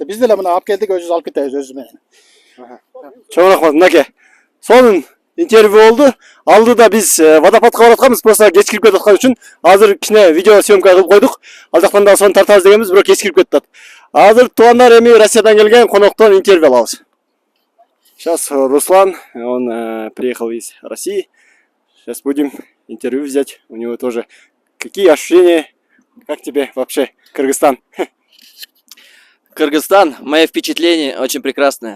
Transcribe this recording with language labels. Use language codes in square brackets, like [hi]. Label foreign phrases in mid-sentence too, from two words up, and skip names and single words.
[ky] Биз деле мына алып келдик, өзүбүз алып кетебиз өзүбүз менен. Чоң рахмат. Мынакей сонун интервью болду. Алдыда биз водопадка баратканбыз, просто кеч кирип кетип аткан үчүн азыр кичине [ru] видео съемка [ky] кылып койдук. Ал жактан да сону тартабыз дегенбиз, бирок кеч кирип кетип атат. Азыр туугандар эми Россиядан келген коноктон интервью алабыз. [ru] Сейчас Руслан, он приехал из России. Сейчас будем интервью взять. У него тоже какие ощущения, как тебе вообще Кыргызстан? Кыргызстан, мое впечатление очень прекрасное.